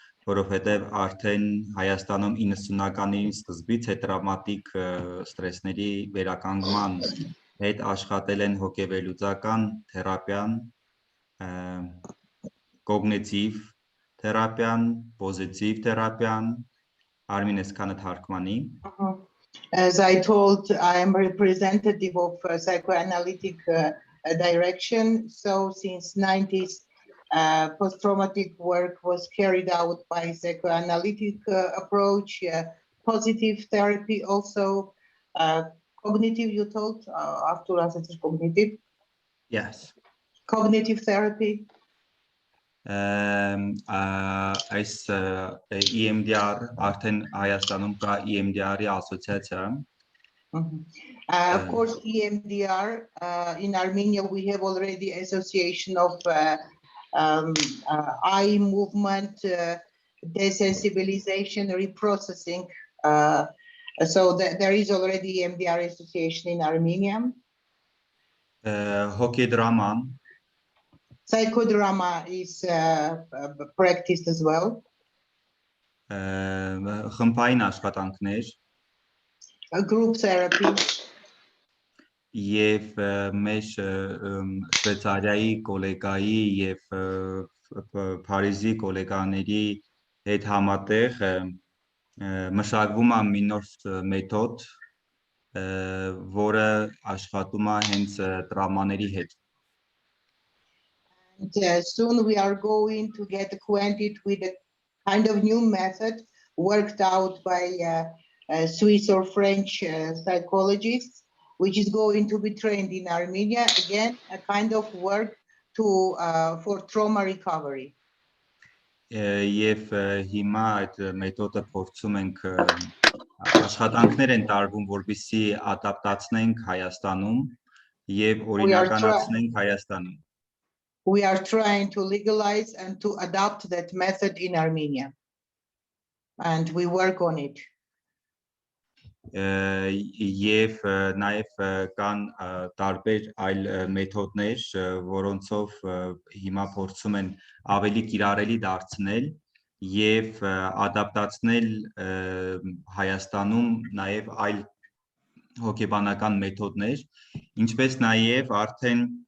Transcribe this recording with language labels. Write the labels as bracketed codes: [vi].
[hy] որովհետեւ արդեն Հայաստանում 90-ականների սկզբից տրավմատիկ ստրեսների վերականգնման հետ աշխատել են հոգեվերլուծական թերապիան, կոգնիտիվ թերապիան, պոզիտիվ թերապիան, Armenians քանը թարգմանի. [en] As I told, I am representative of psychoanalytic direction. So since 90s, post-traumatic work was carried out by psychoanalytic approach, positive therapy also, cognitive, you told, Artur, cognitive? Yes. Cognitive therapy. [hy] Այս EMDR արդեն Հայաստանում կա EMDR-ի ասոցիացիա. [en] Of course, EMDR in Armenia we have already association of eye movement, desensibilization, reprocessing. So there is already EMDR association in Armenia. [hy] Հոգեդրաման. [en] Psychodrama is practiced as well. [hy] Խմբային աշխատանքներ. [en] Group therapy. [hy] Եվ մեր Շվեյցարիայի գոլեգայի եւ Փարիզի գոլեգաների հետ համատեղ մշակվում է մի նոր մեթոդ, որը աշխատում է հենց տրավմաների հետ. [en] Soon we are going to get acquainted with a kind of new method worked out by Swiss or French psychologists, which is going to be trained in Armenia. Again, a kind of work for trauma recovery. [hy] Եվ հիմա այդ մեթոդը փորձում ենք աշխատանքներ են տարվում, որպեսզի ադապտացնենք Հայաստանում եւ օրինականացնենք Հայաստանում. [en] We are trying to legalize and to adopt that method in Armenia, and we work on it. [hy] Եվ նաև կան տարբեր այլ մեթոդներ, որոնցով հիմա փորձում են ավելի կիրառելի դարձնել եւ ադապտացնել Հայաստանում նաև այլ հոգեբանական մեթոդներ, ինչպես նաև արդեն